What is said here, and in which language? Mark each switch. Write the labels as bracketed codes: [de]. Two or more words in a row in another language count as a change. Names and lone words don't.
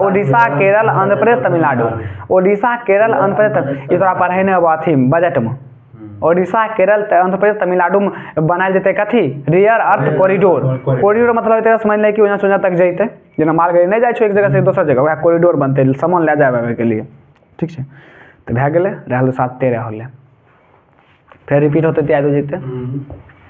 [mai] ओडिशा, केरल, आंध्र प्रदेश, तमिलनाडु। ओडिशा, केरल, आंध्र प्रदेश, इस तरह पढ़े न अथी बजट में। ओडिशा, केरल, आंध्र प्रदेश, तमिलनाडु में बनायल जते कथी? [en] rare earth corridor. [mai] कॉरिडोर मतलब समझ ले कि ओजा तक जैते, जेना मालगाड़ी नहीं जाए एक जगह से दोसर जगह, वह कॉरिडोर बनते सामान ले जाए के लिए, ठीक है। तो भए गेलै, रहल 7-13 होले, फिर रिपीट होते तो याद हो जैते।